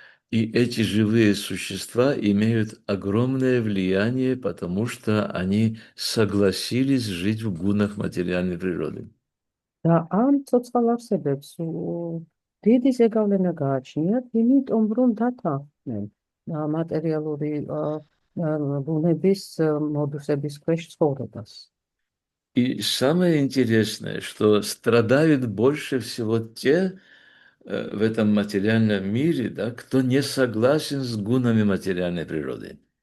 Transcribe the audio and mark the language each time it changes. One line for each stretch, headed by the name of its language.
Russian: И эти живые существа имеют огромное влияние, потому что они согласились жить в гунах материальной природы.
Georgian: და ამ ცოცხალ არსებებს დიდი ზეგავლენა გააჩნიათ, იმიტომ რომ დათანხმდნენ მატერიალური ბუნების მოდუსების ქვეშ ცხოვრებას.
Russian: И самое интересное, что страдают больше всего те в этом материальном мире, да, кто не согласен с гунами материальной природы.